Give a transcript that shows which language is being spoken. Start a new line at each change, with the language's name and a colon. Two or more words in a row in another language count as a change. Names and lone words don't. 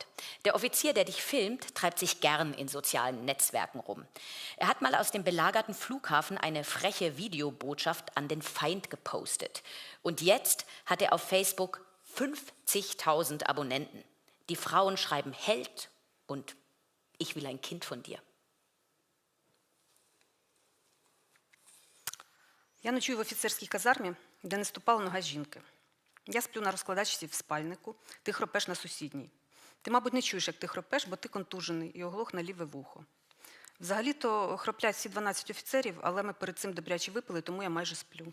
German: Der Offizier, der dich filmt, treibt sich gern in sozialen Netzwerken rum. Er hat mal aus dem belagerten Flughafen eine freche Videobotschaft an den Feind gepostet. Und jetzt hat er auf Facebook 50.000 Abonnenten. Die Frauen schreiben Held und ich will ein Kind von dir.
Ukrainian: Я ночую в офіцерській казармі, де не ступала нога жінки. Я сплю на розкладачці в спальнику, ти хропеш на сусідній. Ти, мабуть, не чуєш, як ти хропеш, бо ти контужений і оглох на ліве вухо. Взагалі-то хроплять всі 12 офіцерів, але ми перед цим добряче випили, тому я майже сплю.